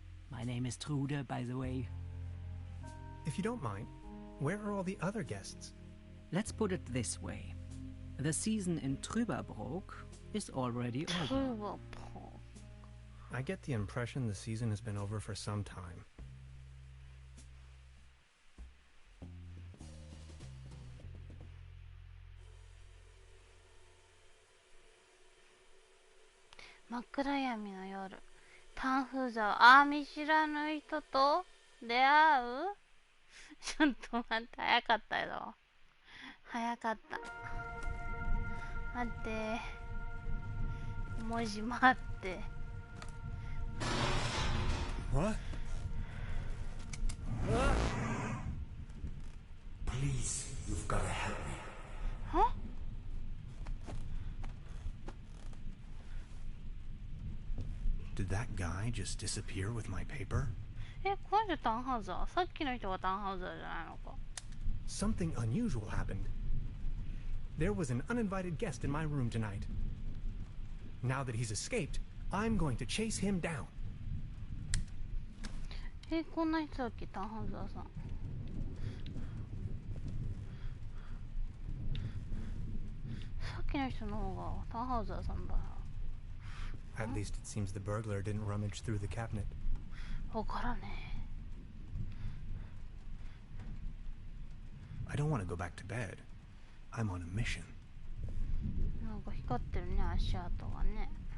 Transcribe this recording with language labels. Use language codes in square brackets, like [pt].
[en] My name is Trude, by the way. If you don't mind, where are all the other guests? Let's put it this way. The season in Trueberbrook is already over. I get the impression the season has been over for some time. [ja] 「真っ暗闇の夜、タンフーザー、見知らぬ人と出会う？」ちょっと待って、早かったよ。早かった。待って。文字待って。 [en] What? Please, you've got to help me. Huh? Did that guy just disappear with my paper? [ja] この人タンハウザー？さっきの人がタンハウザーじゃないのか。 [en] Something unusual happened. There was an uninvited guest in my room tonight. Now that he's escaped, I'm going to chase him down. [ja] こんな人だっけ、タンハウザーさん。さっきの人の方がタンハウザーさんだな。 [en] At least it seems the burglar didn't rummage through the cabinet. [ja] わからねえ。 [en] I don't want to go back to bed. I'm on a mission. [ja] なんか光ってるね、足跡がね。